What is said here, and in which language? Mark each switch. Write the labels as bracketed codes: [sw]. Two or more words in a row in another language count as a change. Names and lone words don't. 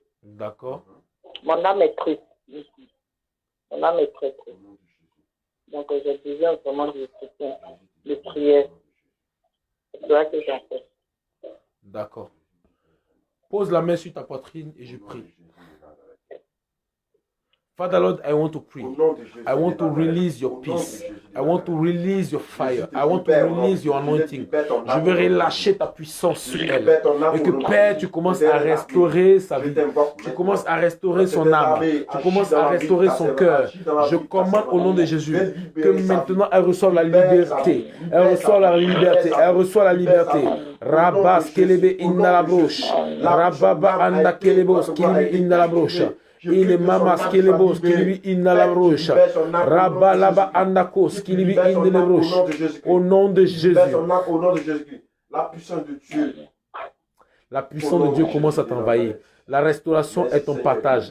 [fr] D'accord. Mon âme est triste. Mon âme est très triste. Donc, j'ai besoin vraiment de soutien, de prière. C'est cela que j'en fais. D'accord. Pose la main sur ta poitrine et je prie. [en] Father Lord, I want to pray. I want to release your peace. I want to release your fire. I want to release your anointing. [fr] Je veux relâcher ta puissance sur elle. Et que Père, tu commences à restaurer sa vie. Tu commences à restaurer son âme. Tu commences à restaurer son cœur. Je commande au nom de Jésus que maintenant elle reçoive la liberté. Elle reçoit la liberté. Elle reçoit la liberté. Rabas kelebe inna la broche. Rababa anda kelebos kelebe inna la broche. Il est mamas qui les boss qui lui inna la broche. Rabalaba andakos qui lui inna la broche. Au nom de Jésus. Au nom de Jésus. La puissance de Dieu. La puissance de Dieu commence à t'envahir. La restauration est ton partage.